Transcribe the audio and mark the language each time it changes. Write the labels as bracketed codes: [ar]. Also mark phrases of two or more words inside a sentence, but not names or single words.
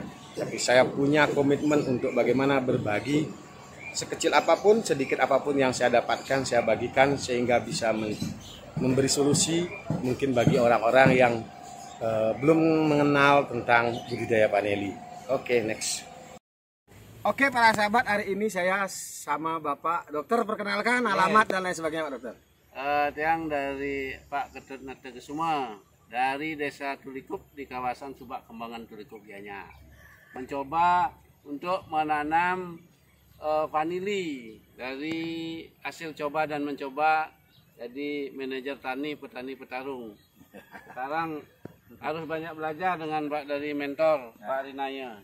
[id] Tapi saya punya komitmen untuk bagaimana berbagi sekecil apapun, sedikit apapun yang saya dapatkan, saya bagikan sehingga bisa memberi solusi mungkin bagi orang-orang yang belum mengenal tentang budidaya paneli. Oke, next. Oke, para sahabat, hari ini saya sama Bapak Dokter, perkenalkan alamat dan lain sebagainya Pak Dokter. Tiang dari Pak Ketut Nategesuma dari Desa Tulikup di kawasan Subak Kembangan Tulikup Gianyar, mencoba untuk menanam vanili. Dari hasil coba dan mencoba jadi manajer tani petani petarung. Sekarang harus banyak belajar dengan Pak dari mentor Pak Rinaya.